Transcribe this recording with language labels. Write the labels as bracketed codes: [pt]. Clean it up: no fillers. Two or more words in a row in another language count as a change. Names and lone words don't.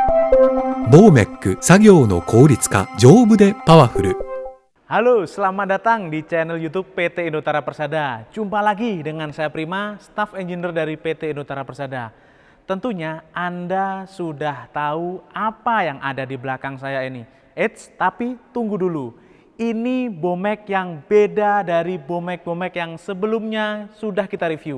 [ja] ボーメック作業の効率化丈夫でパワフル。 [id] Halo, selamat datang di channel YouTube PT Indotara Persada. Jumpa lagi dengan saya Prima, [en] Staff Engineer [id] dari PT Indotara Persada. Tentunya Anda sudah tahu apa yang ada di belakang saya ini. Eits, tapi tunggu dulu. Ini Bomek yang beda dari Bomek-Bomek yang sebelumnya sudah kita review.